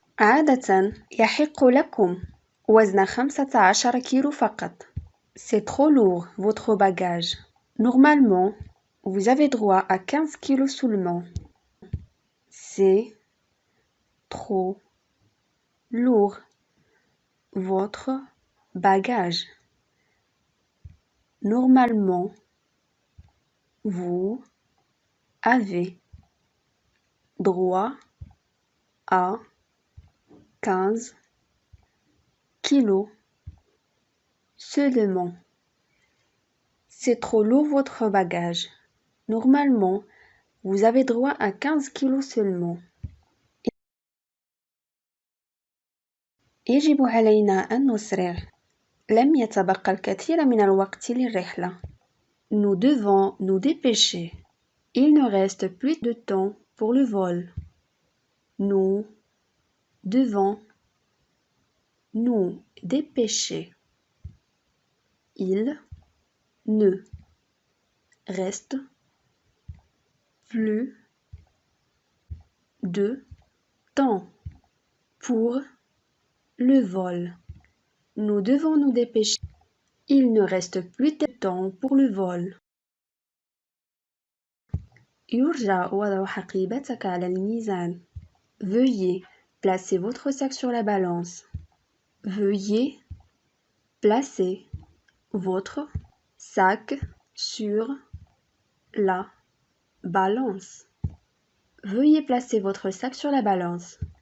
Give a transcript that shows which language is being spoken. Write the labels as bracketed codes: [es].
[ar] عادة يحق لكم وزن 15 كيلو فقط. [fr] C'est trop lourd, votre bagage. Normalement, vous avez droit à 15 kilos seulement. C'est trop lourd, votre bagage. Normalement, vous avez droit à 15 kilos seulement. C'est trop lourd votre bagage. Normalement, vous avez droit à 15 kilos seulement. [ar] يجب علينا أن نسرع. لم يتبقى الكثير من الوقت للرحلة. [fr] Nous devons nous dépêcher. Il ne reste plus de temps pour le vol. Nous devons nous dépêcher. Il ne reste plus de temps pour le vol. Nous devons nous dépêcher. Il ne reste plus de temps pour le vol. [ar] يرجى وضع حقيبتك على الميزان. [fr] Veuillez placer votre sac sur la balance. Veuillez placer votre sac sur la balance. Veuillez placer votre sac sur la balance.